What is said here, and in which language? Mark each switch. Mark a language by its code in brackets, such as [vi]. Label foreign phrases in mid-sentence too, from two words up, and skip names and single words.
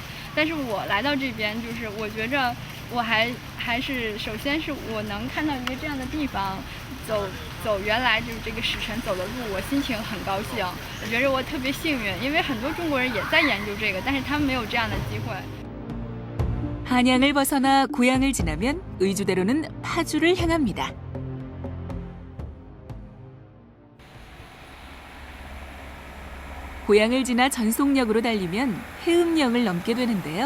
[zh] 但是我来到这边，就是我觉着我还是首先是我能看到一个这样的地方，走原来就是这个使臣走的路，我心情很高兴。我觉着我特别幸运，因为很多中国人也在研究这个，但是他们没有这样的机会。 [ko] 한양을 벗어나 고향을 지나면 의주대로는 파주를 향합니다. 고향을 지나 전송역으로 달리면 해음령을 넘게 되는데요.